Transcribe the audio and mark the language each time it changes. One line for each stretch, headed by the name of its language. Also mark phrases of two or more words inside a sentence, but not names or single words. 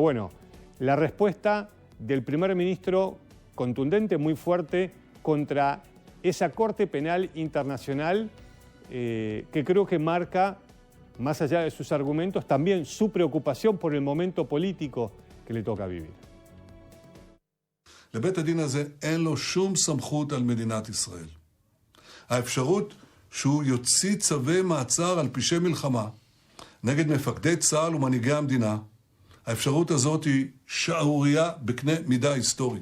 Spanish: Bueno, la respuesta del primer ministro contundente, muy fuerte, contra esa Corte Penal Internacional que creo que marca, más allá de sus argumentos, también su preocupación por el momento político que le toca vivir.
Hebrew: לבית הדין הזה אין לו שום סמכות על מדינת ישראל. האפשרות שהוא יוציא צווי מעצר על פשעי מלחמה נגד מפקדי צה"ל ומנהיגי המדינה, האפשרות הזאת היא שערורייה בקנה מידה היסטורי.